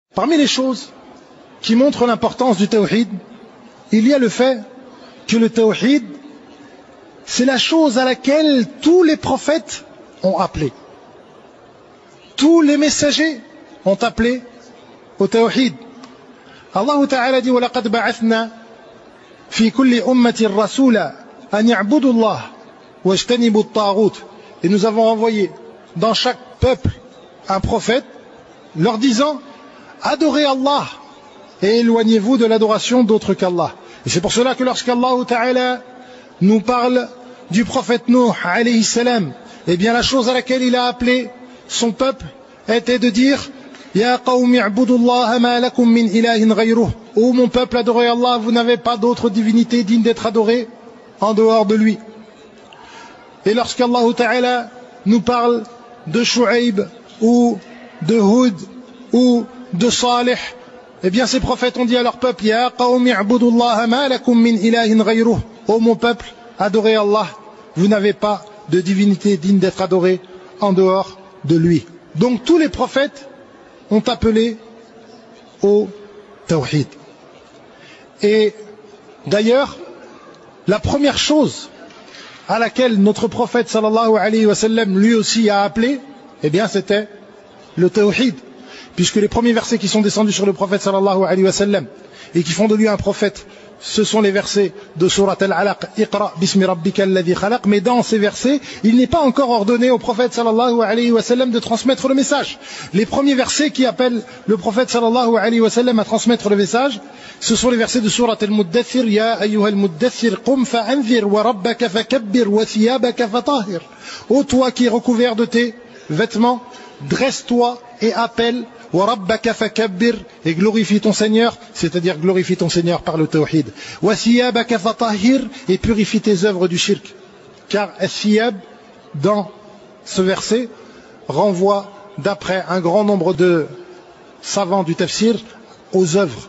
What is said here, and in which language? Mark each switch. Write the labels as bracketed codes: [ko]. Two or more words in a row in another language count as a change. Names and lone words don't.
[fr] Parmi les choses qui montrent l'importance du tawhid, il y a le fait que le tawhid, c'est la chose à laquelle tous les prophètes ont appelé. Tous les messagers ont appelé au tawhid. [ar] الله تعالى dit وَلَقَدْ بَعَثْنَا فِي كُلِّ أُمَّةٍ رَسُولًا أَنْ يَعْبُدُوا اللَّهَ وَاجْتَنِبُوا الطَّاغُوتَ. [fr] Et nous avons envoyé dans chaque peuple un prophète leur disant adorez Allah et éloignez-vous de l'adoration d'autre qu'Allah. Et c'est pour cela que lorsqu' [ar] الله تعالى [fr] nous parle du prophète Nuh [ar] عليه السلام, [fr] eh bien la chose à laquelle il a appelé son peuple était de dire [ar] يا قوم اعبدوا الله ما لكم من إله غيره. [fr] Ô mon peuple, adorez Allah, vous n'avez pas d'autre divinité digne d'être adorée en dehors de lui. Et lorsqu' [ar] الله تعالى [fr] nous parle de Shu'aib ou de Hud ou de Salih, eh bien ces prophètes ont dit à leur peuple [ar] يا قوم اعبدوا الله ما لكم من إله غيره. [fr] Ô mon peuple, adorez Allah, vous n'avez pas de divinité digne d'être adorée en dehors de lui. Donc tous les prophètes ont appelé au tawhid. Et d'ailleurs, la première chose à laquelle notre prophète [ar] صلى الله عليه وسلم [fr] lui aussi a appelé, eh bien c'était le tawhid. Puisque les premiers versets qui sont descendus sur le prophète [ar] صلى الله عليه وسلم [fr] et qui font de lui un prophète, ce sont les versets de Surat Al-Alaq, [ar] اقرأ باسم ربك الذي خلق. [fr] Mais dans ces versets, il n'est pas encore ordonné au prophète [ar] صلى الله عليه وسلم [fr] de transmettre le message. Les premiers versets qui appellent le prophète [ar] صلى الله عليه وسلم [fr] à transmettre le message, ce sont les versets de Surat Al-Muddathir, [ar] يا أيها المدثر قم فأنذر وربك فكبر وثيابك فطهر. [fr] Ô toi qui es recouvert de tes vêtements, dresse-toi et appelle, [ar] وربك فكبر, [fr] et glorifie ton Seigneur, c'est-à-dire glorifie ton Seigneur par le tawhid. [ar] وثيابك فطهر, [fr] et purifie tes œuvres du shirk. Car al-thiyab, dans ce verset, renvoie, d'après un grand nombre de savants du tafsir, aux œuvres.